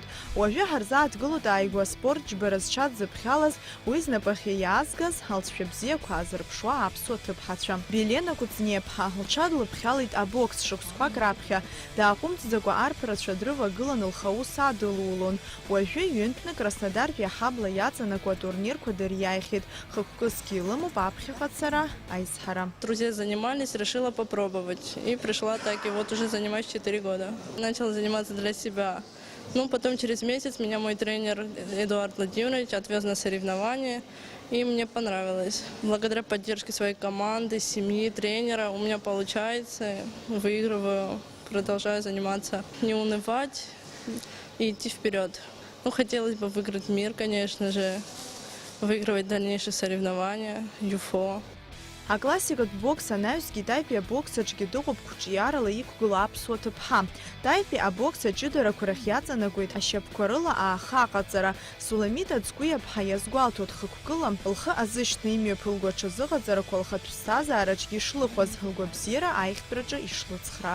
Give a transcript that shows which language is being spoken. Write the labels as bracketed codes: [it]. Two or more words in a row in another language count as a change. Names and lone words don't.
[ab] Уажәы ҳарзааҭгылоит ааигәа аспорт џьбара зҽа дзыԥхьалаз, уи знапахьы иаазгаз ҳалҵшәа бзиақәа азырԥшуа аԥсуа ҭыԥҳацәа. Белена Куцниеԥҳа лҽа длыԥхьалеит абокс шықәсқәак раԥхьа. Дааҟәымҵӡакәа арԥарацәа дрывагылан лхаус адылулон. Уажәы ҩынтәны Краснодартәи аҳабла иаҵанакуа атурнирқәа дыриааихьеит. Хықәкысгьы илымоуп аԥхьаҟа цара аизҳара. [ru] Друзья занимались, решила попробовать. И пришла так, и вот уже занимаюсь 4 года. Начала заниматься для себя. Ну, потом через месяц меня мой тренер Эдуард Владимирович отвез на соревнования, и мне понравилось. Благодаря поддержке своей команды, семьи, тренера у меня получается, выигрываю, продолжаю заниматься. Не унывать и идти вперед. Ну, хотелось бы выиграть мир, конечно же, выигрывать дальнейшие соревнования, ЮФО. [ab] Аклассикатә бокс анаҩсгьы таипи абокс аҿгьы дыҟоуп қәҿиарала иқәгыло аԥсуа ҭыԥҳа. Таипи абокс аҷыдарақәа рахь иаҵанакуеит ашьапқәа рыла ааха аҟаҵара. Суламита Ӡкәиаԥҳа иазгәалҭоит хықәкыла лхы азышьҭны имҩаԥылго аҽазыҟаҵарақәа лхатә ԥсҭазаараҿгьы ишлыхәаз, лгәабзиара аихтәраҿы ишлыцхрааз.